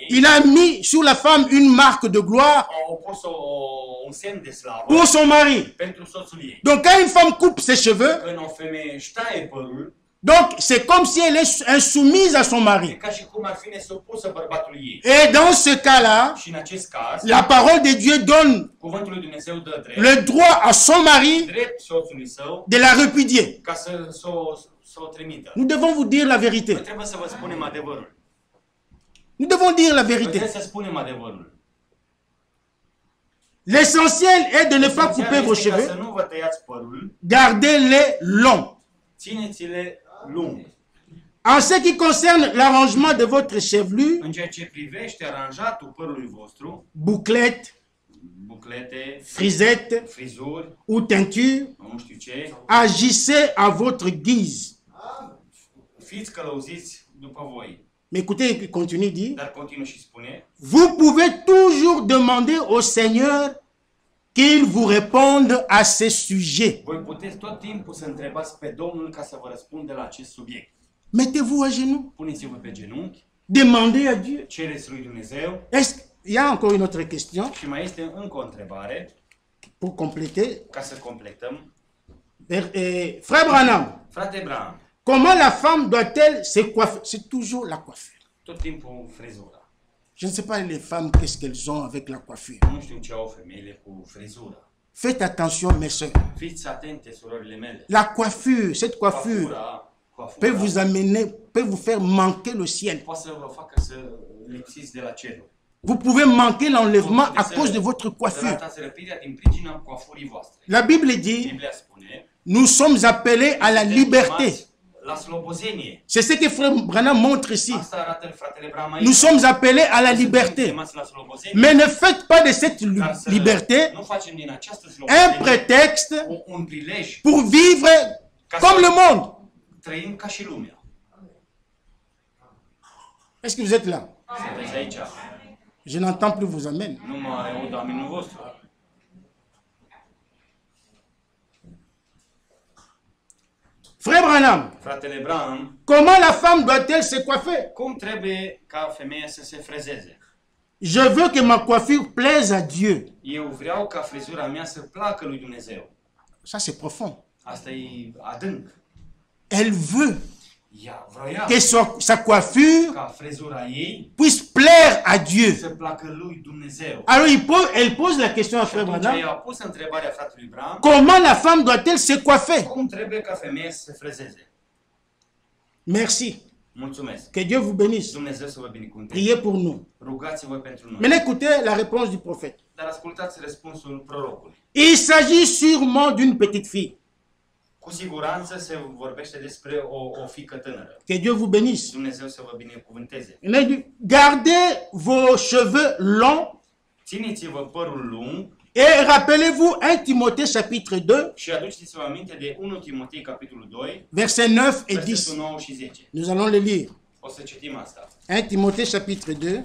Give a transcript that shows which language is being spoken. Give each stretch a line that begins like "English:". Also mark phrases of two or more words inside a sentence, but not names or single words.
French: il a mis sur la femme une marque de gloire
Romanian: au pus un semn de slavă
French: pour son mari.
Romanian: pentru soțul ei.
French: Donc quand une femme coupe ses cheveux,
Romanian: Când o femeie își taie părul,
French: donc c'est comme si elle est insoumise à son e mari.
Romanian: ca și cum ar fi nesupusă bărbatului ei.
French: Et dans ce cas-là,
Romanian: Și în acest caz,
French: la parole de Dieu donne
Romanian: cuvântul lui Dumnezeu dă drept,
French: le droit à son mari
Romanian: drept soțului său
French: de la repudier.
Romanian: ca să o trimită.
French: Nous devons vous dire la
Romanian: Noi
French: vérité.
Romanian: trebuie să vă spunem adevărul.
French: Nous devons dire la
Romanian: Noi
French: vérité.
Romanian: trebuie să spunem adevărul.
French: L'essentiel est de ne pas couper
Romanian: Esențial
French: vos
Romanian: este ca să
French: cheveux,
Romanian: nu vă tăiați părul,
French: gardez-les longs.
Romanian: țineți-le lung.
French: En ce qui concerne l'arrangement de votre chevelure,
Romanian: În ceea ce privește aranjatul părului vostru,
French: bouclette,
Romanian: buclete,
French: frisette
Romanian: frizuri,
French: ou teinture,
Romanian: nu știu ce,
French: agissez à votre guise.
Romanian: fiți călăuziți după voi.
French: Mais écoutez, il continue, dit,
Romanian: Dar continuă și spune,
French: vous pouvez toujours demander au Seigneur qu'il vous réponde à ces sujets.
Romanian: voi puteți tot timpul să întrebați pe Domnul ca să vă răspundă la acest subiect.
French: Mettez-vous à genoux,
Romanian: Puneți-vă pe genunchi,
French: demandez à Dieu.
Romanian: cereți lui Dumnezeu.
French: Il y a encore une autre question
Romanian: Și mai este încă o întrebare,
French: pour compléter.
Romanian: ca să completăm.
French: Frère Branham,
Romanian: Frate Bram,
French: comment la femme doit-elle se coiffer? C'est toujours la coiffure.
Romanian: tot timpul frizura.
French: Je ne sais pas les femmes, qu'est-ce qu'elles ont avec la coiffure.
Romanian: Nu știu ce au femeile cu frizura.
French: Faites attention, mes soeurs.
Romanian: Fiți atente, surorile mele.
French: La coiffure, cette coiffure, peut vous amener, peut vous faire manquer le ciel.
Romanian: poate să vă facă să lipsiți de la cerul.
French: Vous pouvez manquer l'enlèvement à cause de votre
Romanian: Să
French: coiffure.
Romanian: ratați răpirea din pricina coafurii voastre.
French: La Bible dit,
Romanian: Biblia spune,
French: nous sommes appelés à la liberté.
Romanian: la slobozenie.
French: C'est ce que Frère Branham montre ici.
Romanian: Asta arată fratele Bram aici.
French: Nous sommes appelés à la
Romanian: Suntem
French: liberté.
Romanian: chemați la slobozenie,
French: Mais ne faites pas de cette
Romanian: dar să
French: liberté
Romanian: nu facem din această
French: un
Romanian: slobozenie
French: prétexte
Romanian: un prilej
French: pour vivre comme le monde.
Romanian: trăim ca și lumea.
French: Est-ce que vous êtes là?
Romanian: Sunteți aici.
French: Je n'entends plus vos amens.
Romanian: Nu mă aud aminul vostru.
French: Frère Branham,
Romanian: Fratele Bram,
French: comment la femme doit-elle se coiffer?
Romanian: cum trebuie ca femeia să se frezeze?
French: Je veux que ma coiffure plaise à Dieu.
Romanian: Eu vreau ca frizura mea să placă lui Dumnezeu.
French: Ça, c'est profond.
Romanian: Asta e adânc.
French: Elle veut
Romanian: Ea vroia
French: que sa coiffure
Romanian: ca frizura ei
French: puisse plaire à Dieu.
Romanian: să placă lui Dumnezeu.
French: Alors, elle pose la question à Frère
Romanian: Atunci
French: Branham.
Romanian: ea a pus întrebarea fratelui Bram,
French: Comment la femme doit-elle se coiffer?
Romanian: cum trebuie ca femeia să se frezeze?
French: Merci.
Romanian: Mulțumesc.
French: Que Dieu vous bénisse.
Romanian: Dumnezeu să vă binecuvânteze.
French: Priez pour nous.
Romanian: Rugați-vă pentru noi.
French: Maintenant, écoutez la réponse du prophète.
Romanian: Dar ascultați răspunsul prorocului.
French: Il s'agit sûrement d'une petite fille.
Romanian: Cu siguranță se vorbește despre o fiică tânără.
French: Que Dieu vous bénisse.
Romanian: Dumnezeu să vă binecuvânteze.
French: Il a dit, gardez vos cheveux longs
Romanian: Țineți-vă părul lung
French: et rappelez-vous 1 Timothée chapitre 2,
Romanian: și aduceți-vă aminte de 1 Timotei capitolul 2,
French: versets 9 et 10.
Romanian: versetul 9 și 10.
French: Nous allons le lire.
Romanian: O să citim asta.
French: 1 Timothée chapitre 2,